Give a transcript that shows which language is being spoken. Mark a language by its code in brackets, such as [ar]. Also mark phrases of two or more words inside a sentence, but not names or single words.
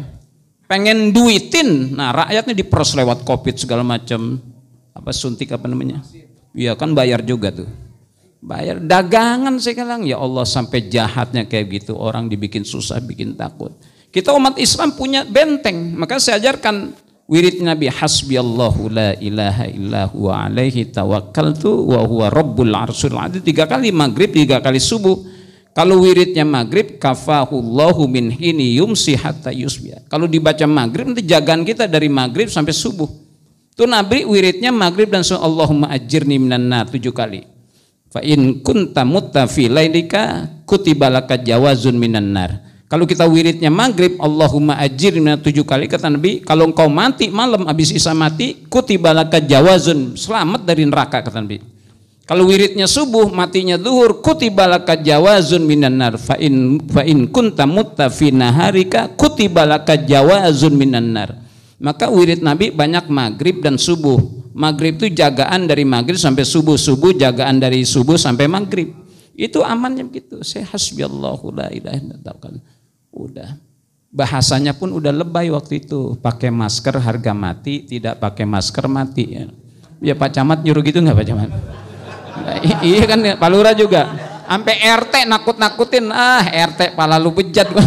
[id] Pengen duitin, nah rakyatnya diperos lewat Covid segala macam, apa suntik apa namanya? Iya kan bayar juga tuh. Bayar dagangan sekarang, [ar] يا الله [id] sampai jahatnya kayak gitu, orang dibikin susah, bikin takut. Kita umat Islam punya benteng, maka saya ajarkan wirid Nabi, [ar] حسبي الله لا إله إلا هو وعليه توكلت وهو رب العرش العظيم. [id] 3 kali maghrib, 3 kali subuh. Kalau wiridnya maghrib, [ar] كفاه الله من حينه يمسي حتى يصبح. [id] Kalau dibaca maghrib, nanti jagaan kita dari maghrib sampai subuh. Itu Nabi wiridnya maghrib dan subuh, [ar] اللهم أجرني من النار 7 kali. فإن كنت مت في ليلك كتب لك جواز من النار. [id] Kalau kita wiridnya maghrib, [ar] اللهم أجرني [id] 7 kali, kata Nabi, kalau engkau mati malam habis isya mati, [ar] كتب لك جواز, [id] selamat dari neraka, kata Nabi. Kalau wiridnya subuh, matinya zuhur, [ar] كتب لك جواز من النار. فإن كنت مت في نهارك كتب لك جواز من النار. [id] Maka wirid Nabi banyak maghrib dan subuh. Maghrib itu jagaan dari maghrib sampai subuh, subuh jagaan dari subuh sampai maghrib. Itu amannya begitu. Saya [ar] حسبي الله لا إله إلا الله. [id] Udah. Bahasanya pun udah lebay waktu itu. Pakai masker harga mati, tidak pakai masker mati. Ya Pak Camat nyuruh gitu nggak Pak Camat? Iya kan Pak Lurah juga. Sampai RT nakut-nakutin, RT pala lu bejat.